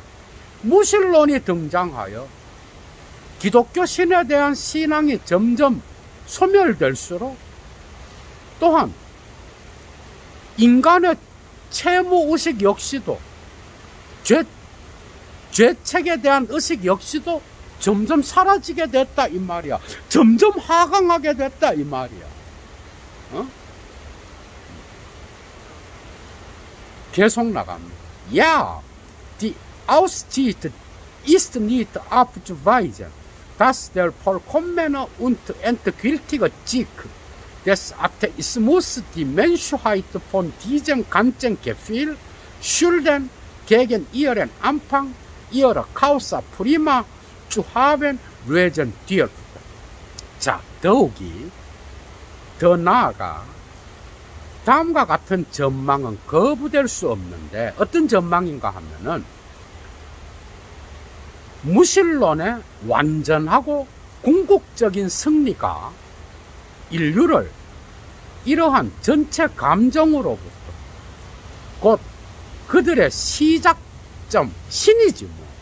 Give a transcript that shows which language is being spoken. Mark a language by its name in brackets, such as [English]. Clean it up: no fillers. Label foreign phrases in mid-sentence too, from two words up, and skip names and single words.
[Korean] 무신론이 등장하여 기독교 신에 대한 신앙이 점점 소멸될수록 또한 인간의 채무의식 역시도 죄책에 대한 의식 역시도 점점 사라지게 됐다 이 말이야. 점점 하강하게 됐다 이 말이야. 계속 나갑니다. [German] Ja, die Aussicht ist nicht abzuweisen, dass der vollkommene und endgültige Sieg des Atheismus die Menschheit von diesem ganzen Gefühl Schulden gegen ihren Anfang ihrer [Latin] Causa prima [German] zu haben lösen dürfte. [Korean] 자, 더욱이 더 나아가 다음과 같은 전망은 거부될 수 없는데 어떤 전망인가 하면은 무신론의 완전하고 궁극적인 승리가 인류를 이러한 전체 감정으로부터 곧 그들의 시작점, 신이지 뭐.